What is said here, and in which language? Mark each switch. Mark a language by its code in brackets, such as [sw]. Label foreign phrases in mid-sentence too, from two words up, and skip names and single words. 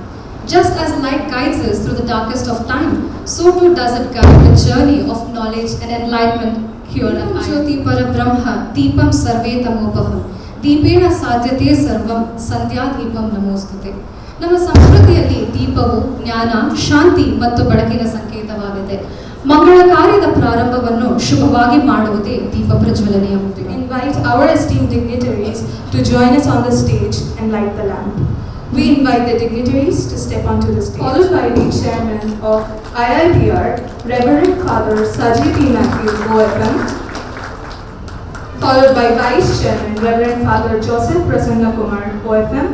[en] Just as light guides us through the darkest of time, so too does it guide the journey of knowledge and enlightenment here on earth. [sa] Jyoti Parabrahma Deepam Sarve Tamopaham Deepena Sadyate Sarvam Sandhya Deepam Namostute. [kn] ನಮ್ಮ ಸಂಸ್ಕೃತಿಯಲ್ಲಿ ದೀಪವು ಜ್ಞಾನ, ಶಾಂತಿ ಮತ್ತು ಬೆಳಕಿನ ಸಂಕೇತವಾಗಿದೆ. ಮಂಗಳ ಕಾರ್ಯದ ಪ್ರಾರಂಭವನ್ನು ಶುಭವಾಗಿ ಮಾಡುವುದೇ ದೀಪ ಪ್ರಜ್ವಲನೆಯ ಮುದ್ದೆ. [en] Invite our esteemed dignitaries to join us on the stage and light the lamp. We invite the dignitaries to step onto the stage. Followed by the chairman of IIPR, Reverend Father Saji P. Matthew, OFM. Followed by Vice Chairman, Reverend Father Joseph Prasanna Kumar, OFM.